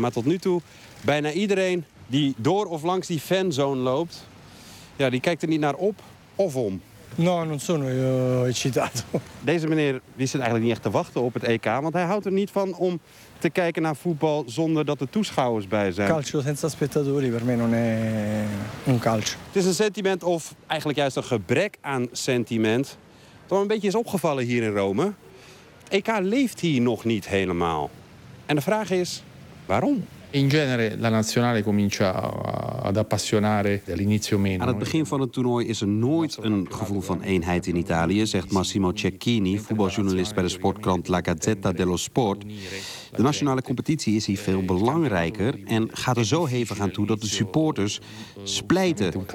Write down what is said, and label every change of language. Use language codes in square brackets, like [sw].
[nl] Maar tot nu toe, bijna iedereen die door of langs die fanzone loopt, ja, die kijkt er niet naar op of om. [it] No, non sono eccitato. [nl] Deze meneer die zit eigenlijk niet echt te wachten op het EK, want hij houdt er niet van om te kijken naar voetbal zonder dat er toeschouwers bij zijn. [it] Calcio senza spettatori per me non è un calcio. [nl] Het is een sentiment, of eigenlijk juist een gebrek aan sentiment, dat een beetje is opgevallen hier in Rome. Het EK leeft hier nog niet helemaal. En de vraag is, waarom? [it] In genere la nazionale comincia ad appassionare all'inizio meno. [nl] Aan het begin van het toernooi is er nooit een gevoel van eenheid in Italië, zegt Massimo Cecchini, voetbaljournalist bij de sportkrant La Gazzetta dello Sport. De nationale competitie is hier veel belangrijker en gaat er zo hevig aan toe dat de supporters splijten.